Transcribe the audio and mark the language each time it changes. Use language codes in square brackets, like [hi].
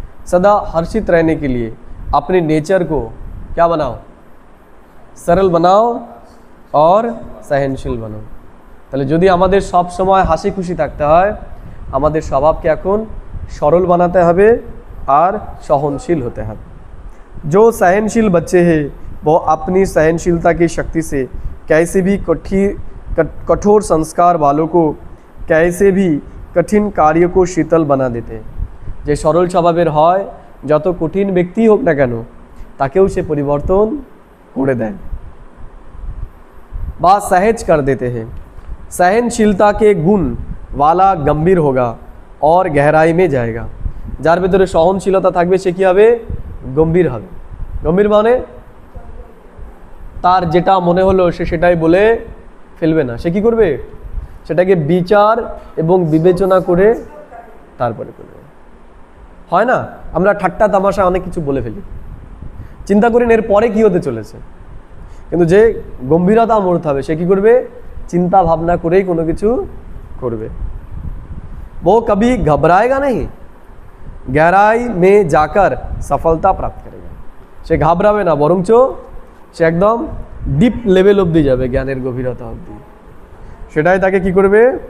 [hi] सदा हर्षित रहने के लिए अपने नेचर को क्या बनाओ? सरल बनाओ और सहनशील बनाओ। [bn] তাহলে যদি আমাদের সব সময় হাসি খুশি থাকতে হয়, আমাদের স্বভাবকে এখন সরল বানাতে হবে আর সহনশীল হতে হবে। [hi] जो सहनशील बच्चे हैं वो अपनी सहनशीलता की शक्ति से कैसे भी कठोर संस्कार वालों को कैसे भी कठिन कार्य को शीतल बना देते हैं। [bn] যে সরল স্বভাবের হয় যত কঠিন ব্যক্তি হোক না কেন তাকেও সে পরিবর্তন করে দেয় বা [hi] सहज कर देते हैं। सहनशीलता के गुण वाला गंभीर होगा और गहराई में जाएगा। [bn] যার ভিতরে সহনশীলতা থাকবে সে কি হবে? গম্ভীর হবে। গম্ভীর মানে তার যেটা মনে হলো সে সেটাই বলে ফেলবে না। সে কি করবে? সেটাকে বিচার এবং বিবেচনা করে তারপরে করবে। হয় না, আমরা ঠাট্টা তামাশা অনেক কিছু বলে ফেলি, চিন্তা করেন এর পরে কি হতে চলেছে, কিন্তু যে গম্ভীরতা মূর্ত হবে সে কি করবে? চিন্তা ভাবনা করেই কোনো কিছু করবে। [hi] वो कभी घबराएगा नहीं, गहराई में जाकर सफलता प्राप्त करेगा। [bn] সে ঘাবড়াবে না, বরঞ্চ সে একদম ডিপ লেভেল অবধি যাবে, জ্ঞানের গভীরতা অবধি, সেটাই তাকে কি করবে?